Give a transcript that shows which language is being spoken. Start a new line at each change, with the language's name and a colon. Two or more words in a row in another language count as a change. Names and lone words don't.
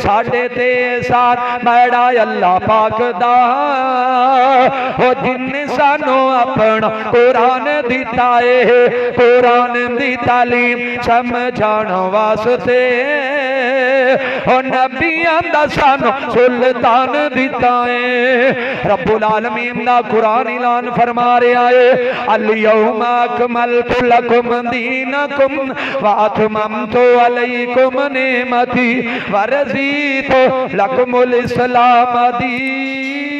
Punjabi: ساڈے تے ساتھ بڑا اللہ پاک دا، او جنہے سانوں اپنا قرآن دتا ہے، قرآن دی تعلیم سمجھان واسطے، او نبیاں دا سانوں سلطان دتا ہے.
Arabic: رب العالمين
Punjabi: دا قرآن اعلان فرما رہا ہے,
Arabic: اليوم أكملت لكم دينكم وأتممت عليكم نعمتي ورضيت لكم الإسلام دينا.